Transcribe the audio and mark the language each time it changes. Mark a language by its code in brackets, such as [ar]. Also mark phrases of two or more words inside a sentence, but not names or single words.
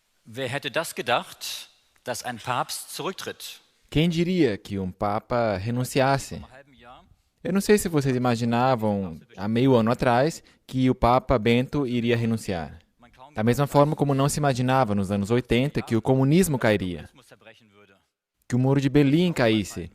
[de] Wer hätte das gedacht, dass ein Papst zurücktritt? [pt] Quem diria que um Papa renunciasse? Eu não sei se vocês imaginavam, há meio ano atrás, que o Papa Bento iria renunciar. Da mesma forma como não se imaginava nos anos 80 que o comunismo cairia, que o Muro de Berlim caísse.